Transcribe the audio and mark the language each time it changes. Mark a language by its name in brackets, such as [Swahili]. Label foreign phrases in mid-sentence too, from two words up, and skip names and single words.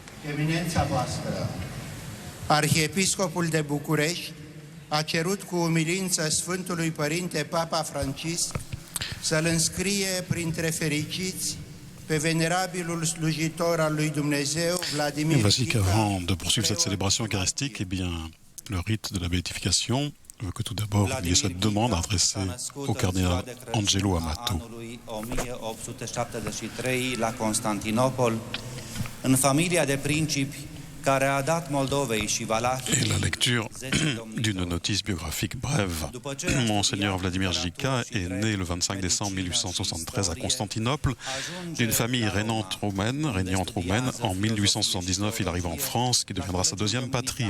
[Romanian] Eminența voastră, Arhiepiscopul de București a cerut cu umilință Sfântului Părinte Papa Francisc să-l înscrie printre fericiți pe venerabilul slujitor al lui Dumnezeu, Vladimir [French] Voici [Romanian] Ghica. [French] qu'avant de poursuivre cette célébration eucharistique, eh bien, le rite de la béatification veut que tout d'abord il y ait cette demande adressée au cardinal Angelo Amato. [Romanian] Anului 1873 la Constantinopol, în familia de principi care a dat Moldovei și [French] Et [Romanian] Valahiei [French] la lecture [Romanian] 10 [French] d'une [Romanian] domnitori. [French] notice biographique brève. Monseigneur Vladimir Ghica est né le 25 décembre 1873 à Constantinople, d'une famille régnante roumaine. En 1879, il arrive en France, qui deviendra sa deuxième patrie.